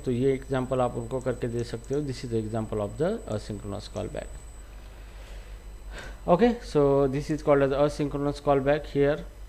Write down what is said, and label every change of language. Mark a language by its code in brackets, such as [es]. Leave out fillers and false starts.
[hi] तो ये एग्जांपल आप उनको करके दे सकते हो। [en] This is the example of the asynchronous call back. Okay, so this is called as asynchronous callback here.